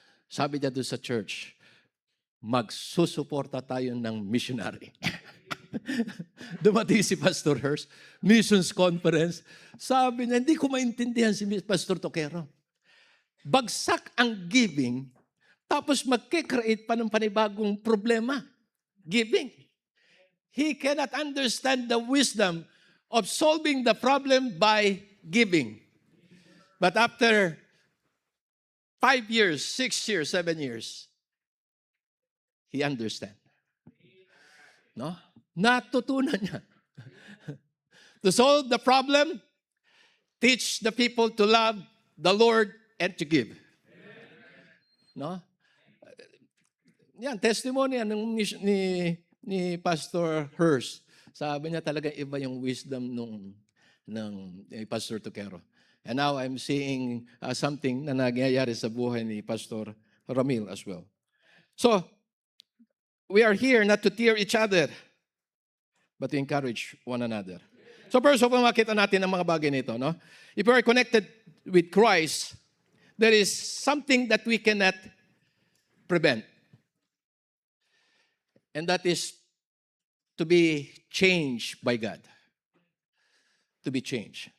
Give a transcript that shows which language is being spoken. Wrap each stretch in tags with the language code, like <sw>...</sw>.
<tl>Sabi niya doon sa church, magsusuporta tayo ng missionary. Dumating si Pastor Hurst, missions conference. Sabi niya, hindi ko maintindihan si Pastor Toquero. Bagsak ang giving, tapos magkikreate pa ng panibagong problema.</tl> <en>Giving. He cannot understand the wisdom of solving the problem by giving. But after 5 years, 6 years, 7 years, he understand. No?</en> <tl>Natutunan niya.</tl> <en>To solve the problem, teach the people to love the Lord and to give.</en> <tl>No? Yan, testimony yan ni Pastor Hurst. Sabi niya talaga iba yung wisdom ng Pastor Toquero.</tl> <en>And now I'm seeing something</en> <tl>na nangyayari sa buhay ni</tl> <en>Pastor Ramil as well. So, we are here not to tear each other, but to encourage one another. So first of all,</en> <tl>makita natin ang mga bagay nito. No?</tl> <en>If we are connected with Christ, there is something that we cannot prevent. And that is to be changed by God. To be changed.</en>